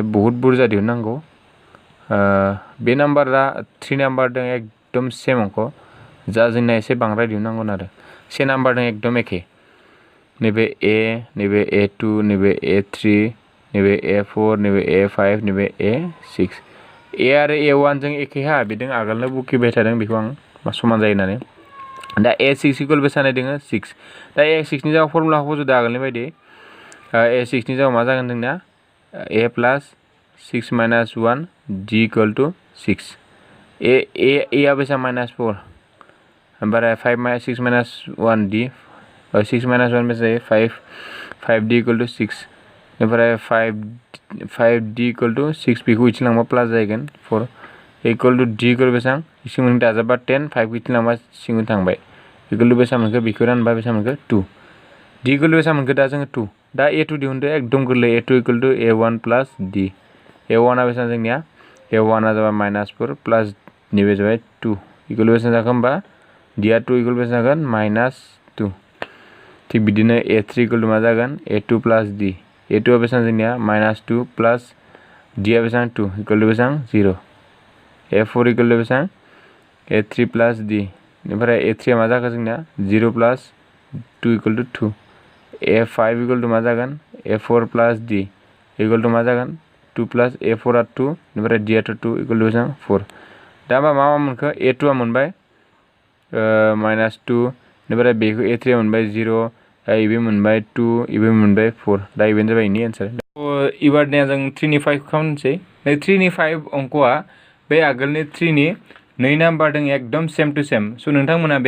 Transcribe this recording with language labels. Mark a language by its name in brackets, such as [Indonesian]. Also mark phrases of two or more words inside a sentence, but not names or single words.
[Bodo] बहुद बुरजा दिहुननांगौ बे नाम्बारा 3 नाम्बारजों एकदम सेम अंक जा जोंना एसे बांद्राय दिहुननांगोन आरो 1 नाम्बारजों एकदम एखे नैबे A नैबे A2 नैबे A3 नैबे A4 नैबे A5 नैबे A6 A आरो A1 जों एखेहा बिदों आगोलनो बुखिबाय थादों बेखौ आं समान जायो होननानै दा A6 इकुवेल बेसेबां दोङो 6 दा A6 नि जायगायाव फर्मुलाखौ फज'दो आगोलनि बायदि A6 नि जायगायाव मा जागोन जोंना [English] a plus 6 minus 1 d equal to 6 [Bodo] a बेसां [English] minus 4 [Bodo] ओमफ्राय [English] 6 minus 1 d 6 minus 1 [Bodo] बेसां जायो [English] 5 d equal to 6 [Bodo] ओमफ्राय [English] 5 d equal to 6 [Bodo] बेखौ इथिं लांबा प्लास जागोन 4 [English] equal to d equal [Bodo] बेसां सिङाव दाजाबा 10 5 इथिं लांबा सिङाव थांबाय [English] equal to [Bodo] बेसां मोनखो बेखौ रानबा बेसां मोनखो 2 [English] d equal to [Bodo] बेसां मोनखो दा जोङो 2 दा a2 दिहुनदो एकदम गोरलै [English] a2 equal to a1 plus d [Bodo] a1 आ बेसां जोंनिया a1 आ जाबाय -4 प्लस नैबे जाबाय [English] 2 equal to [Bodo] बेसां जागोन होमबा d आ 2 equal बेसां जागोन -2 थिग बिदिनो [English] a3 equal to [Bodo] मा जागोन [English] a2 plus d a2 [Bodo] आ बेसां जोंनिया -2 प्लस d आ बेसां [English] 2 equal to [Bodo] बेसां 0 [English] a4 equal to [Bodo] बेसां [English] a3 plus d [Bodo] ओमफ्राय a3 आ मा जागोन जोंनिया [English] 0 plus 2 equal to 2 a5 equal to [Bodo] मा जागोन [English] a4 plus d equal to [Bodo] मा जागोन [English] 2 plus a4 [Bodo] आ 2 ओमफ्राय d आ [English] 2 equal to [Bodo] बेसां 4 दा मा मोनखो a2 आ मोनबाय -2 ओमफ्राय बेखौ a3 आ मोनबाय 0 इबे मोनबाय 2 इबे मोनबाय 4 दा इबेनो जाबाय इनि आन्सार इबारनिया जों 3 नि 5 खालामनोसै 3 नि 5 अंकआ बे आगोलनि 3 नि 2 नाम्बार दं एकदम [English] same to same [Bodo] स' नोंथांमोना बे